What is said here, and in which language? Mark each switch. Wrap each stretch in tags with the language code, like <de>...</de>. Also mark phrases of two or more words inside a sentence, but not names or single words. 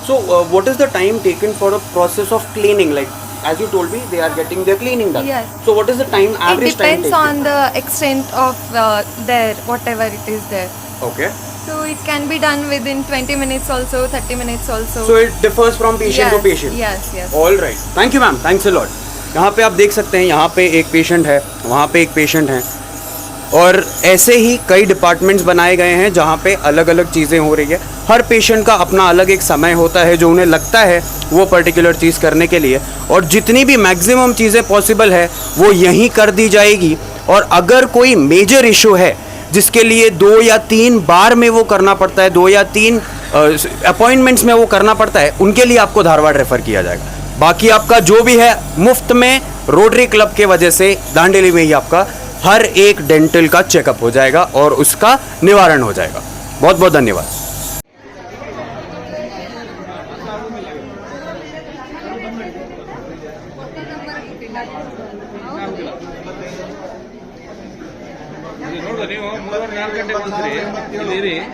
<en>so what is the time taken for the process of cleaning? Like as you told me, they are getting their cleaning done. Yes. So what is the time, It average time depends taken? on the extent of their whatever it is there. Okay. So it can be done within 20 minutes also, 30 minutes also. So it differs from patient to Yes, patient. yes, yes. All right. Thank you ma'am. Thanks a lot.</en> <hi>यहाँ पे आप देख सकते हैं, यहाँ पे एक पेशेंट है, वहाँ पे एक पेशेंट है, और ऐसे ही कई डिपार्टमेंट्स बनाए गए हैं जहाँ पे अलग अलग चीज़ें हो रही है। हर पेशेंट का अपना अलग एक समय होता है जो उन्हें लगता है वो पर्टिकुलर चीज़ करने के लिए, और जितनी भी मैक्सिमम चीज़ें पॉसिबल है वो यहीं कर दी जाएगी। और अगर कोई</hi> <en>major issue</en> <hi>है जिसके लिए 2 या 3 बार में वो करना पड़ता है, 2 या 3 अपॉइंटमेंट्स में वो करना पड़ता है, उनके लिए आपको धारवाड़ रेफ़र किया जाएगा। बाकी आपका जो भी है मुफ्त में रोटरी क्लब के वजह से दांडेली में ही आपका हर एक डेंटल का चेकअप हो जाएगा और उसका निवारण हो जाएगा। बहुत बहुत धन्यवाद।</hi> <kn>ನೀವು 3-4 ಗಂಟೆ ಬಂದ್ರಿ ಇಲ್ಲಿರಿ.</kn>